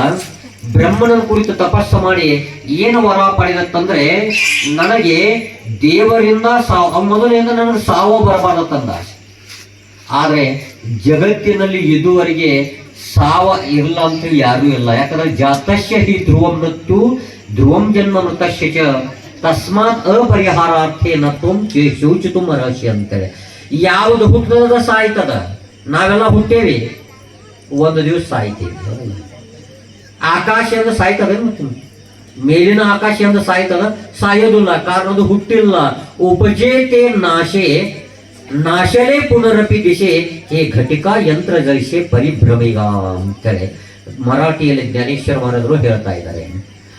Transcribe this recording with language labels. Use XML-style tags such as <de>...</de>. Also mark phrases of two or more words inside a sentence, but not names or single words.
<kn>ಬ್ರಹ್ಮನ ಕುರಿತು ತಪಸ್ಸು ಮಾಡಿ ಏನು ವರ ಪಡೆದತ್ತಂದ್ರೆ, ನನಗೆ ದೇವರಿಂದ ಮೊದಲಿನಿಂದ ನನಗೆ ಸಾವು ಬರಬಾರದಂದ. ಆದ್ರೆ ಜಗತ್ತಿನಲ್ಲಿ ಇದುವರೆಗೆ ಸಾವ ಇರಲ್ಲ ಅಂತ ಯಾರೂ ಇಲ್ಲ.</kn> <sa>ಯಾಕಂದ್ರೆ ಜಾತಸ್ಯ ಹಿ ಧ್ರುವಂ ಮೃತ್ಯು ಧ್ರುವಂ ಜನ್ಮ ಮೃತಸ್ಯ ಚ ತಸ್ಮಾತ್ ಅಪರಿಹಾರಾರ್ಥೇನ ತ್ವಂ ಶೋಚಿತುಂ ಅರ್ಹಸಿ</sa> <kn>ಅಂತೇಳಿ. ಯಾವುದು ಹುಟ್ಟದ ಸಾಯ್ತದ. ನಾವೆಲ್ಲ ಹುಟ್ಟೇವಿ, ಒಂದು ದಿವಸ ಸಾಯ್ತೀವಿ. ಆಕಾಶ ಎಂದು ಸಾಯ್ತದೆ, ಮೇಲಿನ ಆಕಾಶ ಎಂದು ಸಾಯ್ತದ, ಸಾಯೋದಿಲ್ಲ. ಕಾರಣ ಅದು ಹುಟ್ಟಿಲ್ಲ.</kn> <mr>उपजेते नाशे नाशले पुनरपि दिशे हे घटिका यंत्र जैसे परिभ्रमिग</mr> <kn>ಅಂತೇಳಿ ಮರಾಠಿಯಲ್ಲಿ ಜ್ಞಾನೇಶ್ವರ ಮಹಾರಾಜರು ಹೇಳ್ತಾ ಇದ್ದಾರೆ.</kn>